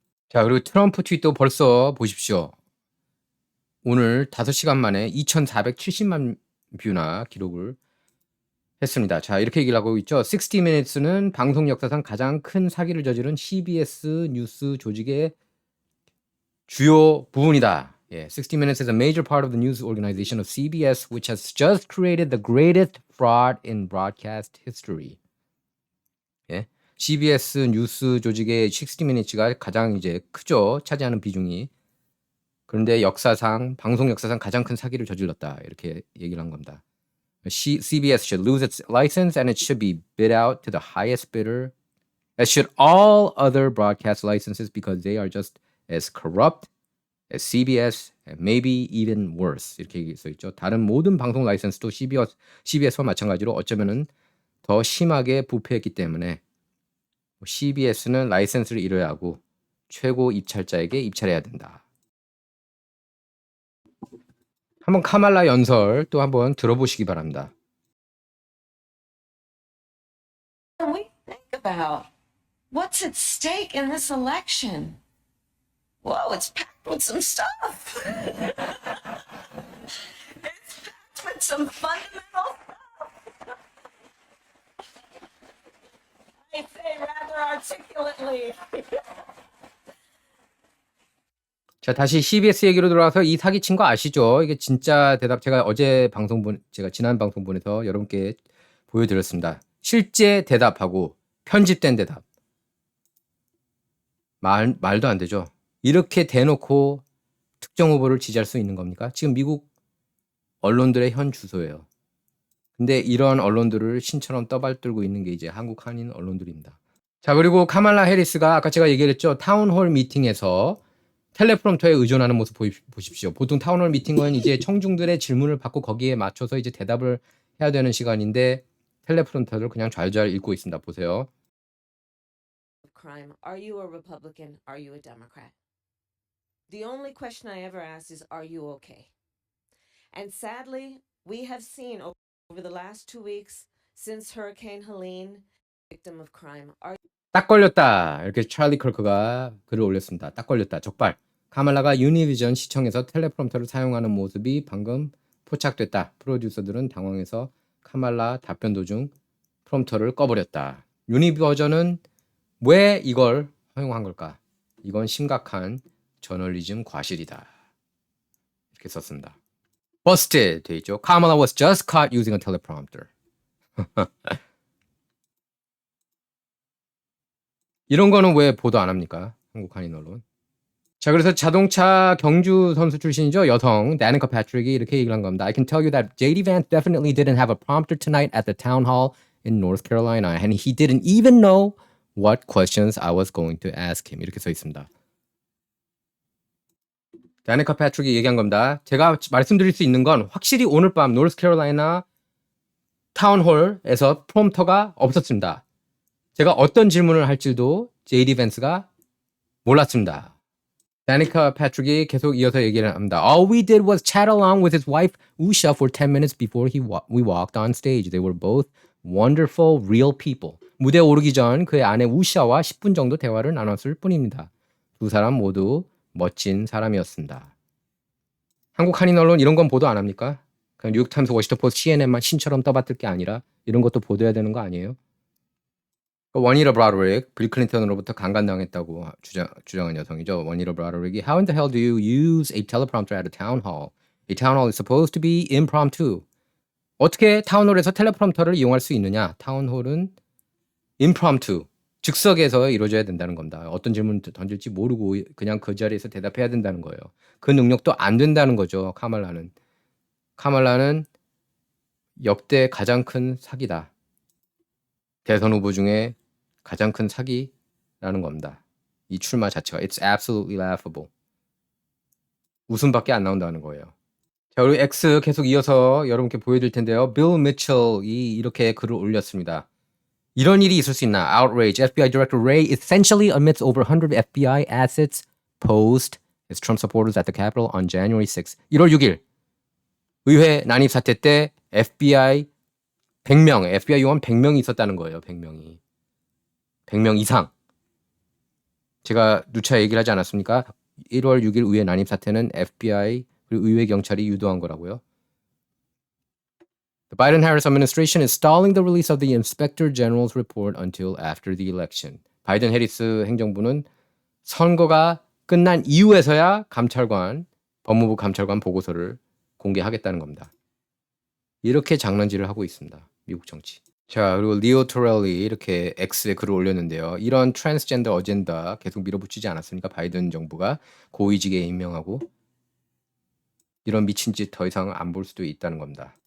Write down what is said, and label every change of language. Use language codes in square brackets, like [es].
[ko] 자, 그리고 트럼프 트윗도 벌써 보십시오. 오늘 5시간 만에 2,470만 뷰나 기록을 했습니다. 자, 이렇게 얘기를 하고 있죠. 60 Minutes는 방송 역사상 가장 큰 사기를 저지른 CBS 뉴스 조직의 주요 부분이다. [en] 예, 60 Minutes is a major part of the news organization of CBS, which has just created the greatest fraud in broadcast history. [ko] 예, CBS 뉴스 조직의 60 Minutes가 가장 이제 크죠. 차지하는 비중이. 그런데 역사상 방송 역사상 가장 큰 사기를 저질렀다. 이렇게 얘기를 한 겁니다. [en] CBS should lose its license and it should be bid out to the highest bidder, as should all other broadcast licenses because they are just as corrupt as CBS and maybe even worse. [ko] 이렇게 써 있죠. 다른 모든 방송 라이선스도 CBS와 마찬가지로 어쩌면은 더 심하게 부패했기 때문에 CBS는 라이선스를 잃어야 하고 최고 입찰자에게 입찰해야 된다. 한번 카말라 연설 또 한번 들어보시기 바랍니다. [en] When we think about what's at stake in this election, whoa, it's packed with some stuff. It's packed with some fundamental stuff. I say rather articulately. [ko] 자, 다시 CBS 얘기로 돌아와서 이 사기친 거 아시죠? 이게 진짜 대답 제가 제가 지난 방송분에서 여러분께 보여드렸습니다. 실제 대답하고 편집된 대답. 말도 안 되죠. 이렇게 대놓고 특정 후보를 지지할 수 있는 겁니까? 지금 미국 언론들의 현 주소예요. 근데 이런 언론들을 신처럼 떠받들고 있는 게 이제 한국 한인 언론들입니다. 자, 그리고 카말라 해리스가 아까 제가 얘기했죠. 타운홀 미팅에서 텔레프롬터에 의존하는 모습 보십시오. 보통 타운홀 미팅은 이제 청중들의 질문을 받고 거기에 맞춰서 이제 대답을 해야 되는 시간인데 텔레프롬터를 그냥 잘 읽고 있습니다. 보세요. [en] Crime. Are you a Republican? Are you a Democrat? The only question I ever ask is, are you okay? And sadly, we have seen over the last 2 weeks since Hurricane Helene, victim of crime. [ko] 딱 걸렸다. 이렇게 찰리 클크가 글을 올렸습니다. 딱 걸렸다. 적발. 카말라가 유니비전 시청에서 텔레프롬터를 사용하는 모습이 방금 포착됐다. 프로듀서들은 당황해서 카말라 답변 도중 프롬터를 꺼버렸다. 유니버전은 왜 이걸 허용한 걸까? 이건 심각한 저널리즘 과실이다. 이렇게 썼습니다. Busted 돼 있죠. [en] Kamala was just caught using a teleprompter. [ko] 이런 거는 왜 보도 안 합니까? 한국 한인 언론. 자, 그래서 자동차 경주 선수 출신이죠. 여성 다니카 패트릭이 이렇게 얘기를 한 겁니다. [en] I can tell you that JD Vance definitely didn't have a prompter tonight at the town hall in North Carolina and he didn't even know what questions I was going to ask him. [ko] 이렇게 써 있습니다. 다니카 패트릭이 얘기한 겁니다. 제가 말씀드릴 수 있는 건 확실히 오늘 밤 노스캐롤라이나 타운홀에서 프롬터가 없었습니다. 제가 어떤 질문을 할지도 JD 벤스가 몰랐습니다. 다니카 패트릭이 계속 이어서 얘기를 합니다. [en] All we did was chat along with his wife Usha for 10 minutes before we walked on stage. They were both wonderful, real people. [ko] 무대에 오르기 전 그의 아내 우샤와 10분 정도 대화를 나눴을 뿐입니다. 두 사람 모두 멋진 사람이었습니다. 한국 한인 언론 이런 건 보도 안 합니까? 그냥 뉴욕타임스, 워싱턴포스트, CNN만 신처럼 떠받들 게 아니라 이런 것도 보도해야 되는 거 아니에요? 원히터 브라더릭, 빌 클린턴으로부터 강간당했다고 주장한 여성이죠. [en] 원히터 브라더릭이 How in the hell do you use a teleprompter at a town hall? A town hall is supposed to be impromptu. [ko] 어떻게 타운홀에서 텔레프롬터를 이용할 수 있느냐? 타운홀은 impromptu, 즉석에서 이루어져야 된다는 겁니다. 어떤 질문을 던질지 모르고 그냥 그 자리에서 대답해야 된다는 거예요. 그 능력도 안 된다는 거죠. 카말라는. 카말라는 역대 가장 큰 사기다. 대선 후보 중에 가장 큰 사기라는 겁니다. 이 출마 자체가 [en] It's absolutely laughable. [ko] 웃음밖에 안 나온다는 거예요. 자, 우리 X 계속 이어서 여러분께 보여드릴 텐데요. 빌 미첼이 이렇게 글을 올렸습니다. 이런 일이 있을 수 있나? Outrage. [en] FBI Director Wray essentially admits over 100 FBI assets posed as Trump supporters at the Capitol on January 6th. [ko] 1월 6일 의회 난입 사태 때 FBI 100명, FBI 요원 100명이 있었다는 거예요. 100명이. 100명 이상. 제가 누차 얘기를 하지 않았습니까? 1월 6일 의회 난입 사태는 FBI 그리고 의회 경찰이 유도한 거라고요. [en] The Biden-Harris administration is stalling the release of the Inspector General's report until after the election. [ko] 바이든 해리스 행정부는 선거가 끝난 이후에서야 법무부 감찰관 보고서를 공개하겠다는 겁니다. 이렇게 장난질을 하고 있습니다. 미국 정치. 자, 그리고 리오 토렐리 이렇게 X에 글을 올렸는데요. 이런 트랜스젠더 어젠다 계속 밀어붙이지 않았습니까? 바이든 정부가 고위직에 임명하고 이런 미친 짓 더 이상 안 볼 수도 있다는 겁니다.